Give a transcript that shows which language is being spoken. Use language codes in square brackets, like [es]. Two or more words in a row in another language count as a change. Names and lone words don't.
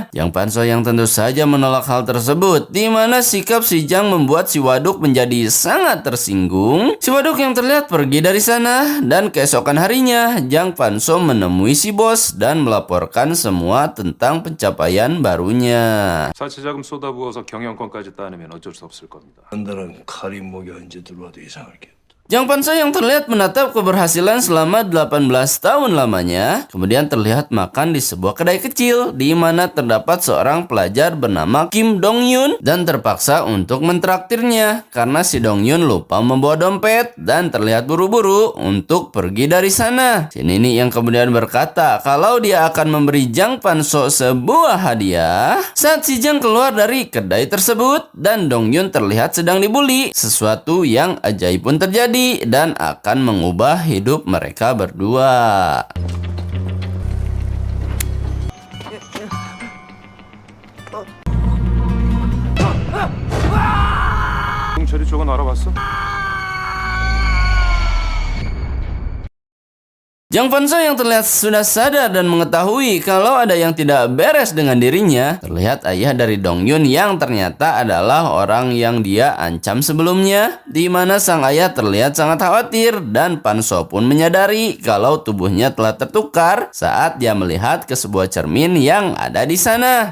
[id] Jang Fan-so yang tentu saja menolak hal tersebut, di mana sikap si Jang membuat si Waduk menjadi sangat tersinggung. Si Waduk yang terlihat pergi dari sana, dan keesokan harinya Jang Fan-so menemui si bos dan melaporkan semua tentang pencapaian barunya. [ko] 사치자금 쏟아부어서 경영권까지 따내면 어쩔 수 없을 겁니다. 한달은 칼이 목에 언제 들어와도 이상할 게 없다. [id] Jang Fan-so yang terlihat menatap keberhasilan selama 18 tahun lamanya, kemudian terlihat makan di sebuah kedai kecil di mana terdapat seorang pelajar bernama Kim Dong-yun dan terpaksa untuk mentraktirnya karena si Dong-yun lupa membawa dompet dan terlihat buru-buru untuk pergi dari sana. Si Nini yang kemudian berkata kalau dia akan memberi Jang Fan-so sebuah hadiah saat si Jang keluar dari kedai tersebut dan Dong-yun terlihat sedang dibully, sesuatu yang ajaib pun terjadi dan akan mengubah hidup mereka berdua. [ko] 홍철이 쪽은 알아봤어? [id] Jang Fan-so yang terlihat sudah sadar dan mengetahui kalau ada yang tidak beres dengan dirinya. Terlihat ayah dari Dong-yun yang ternyata adalah orang yang dia ancam sebelumnya, di mana sang ayah terlihat sangat khawatir dan Fan-so pun menyadari kalau tubuhnya telah tertukar saat dia melihat ke sebuah cermin yang ada di sana.